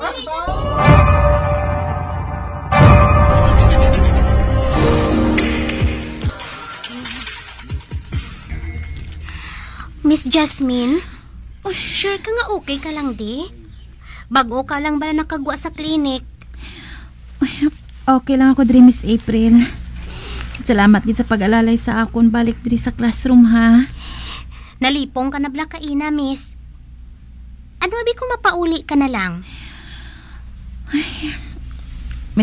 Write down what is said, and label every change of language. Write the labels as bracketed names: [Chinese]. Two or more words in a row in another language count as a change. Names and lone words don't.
[Hiligaynon] Miss Jasmine, sure ka nga okay ka lang di? Bago ka lang ba nakagwa sa klinik? Okay lang ako diri, Miss April. Salamat gid sa pag-alalay sa akon balik diri sa classroom ha. Nalipong ka na bla kaina, miss. Ano abi kung mapauli ka na lang?